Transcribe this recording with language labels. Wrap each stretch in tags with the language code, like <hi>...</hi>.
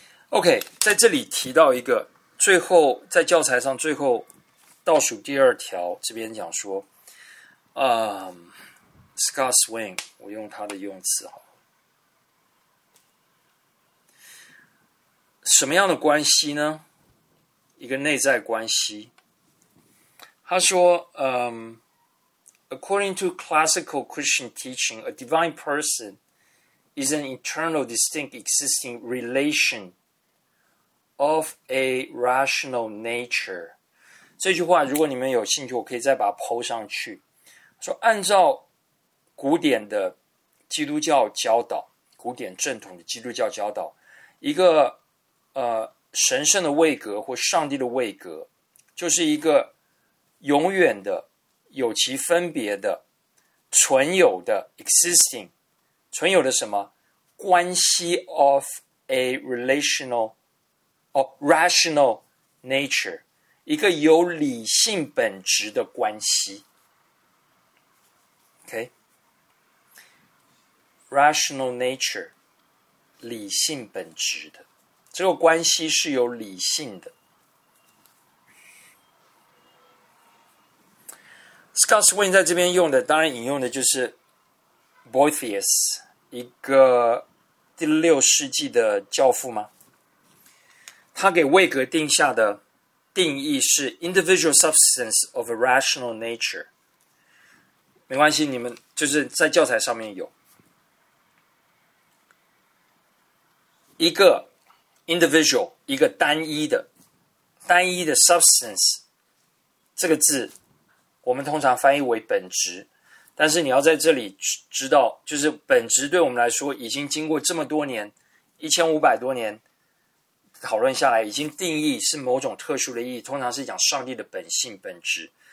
<zh>OK， 在这里提到一个，最后在教材上最后倒数第二条这边讲说，Scott Swain， 我用他的用词好了，什么样的关系呢？一个内在关系。他说，</zh> <en>According to classical Christian teaching, a divine person is an internal, distinct, existing relation of a rational nature.</en> <zh>这句话如果你们有兴趣，我可以再把它po上去。说按照古典的基督教教导，古典正统的基督教教导，一个神圣的位格或上帝的位格，就是一个永远的有其分别的存有的 existing 存有的什么关系</zh> <en>of a relational or rational nature，</en> <zh>一个有理性本质的关系。 OK， rational nature， 理性本质的这个关系是有理性的。 Scott Swain 在这边用的，当然引用的就是 Boethius， 一个第六世纪的教父嘛。他给位格定下的定义是</zh> <en>individual substance of a rational nature。</en> <zh>没关系，你们就是在教材上面有一个 individual， 一个单一的 substance， 这个字。我们通常翻译为本质，但是你要在这里知道，就是本质对我们来说已经经过这么多年1500多年讨论下来，已经定义是某种特殊的意义，通常是讲上帝的本性本质。</zh>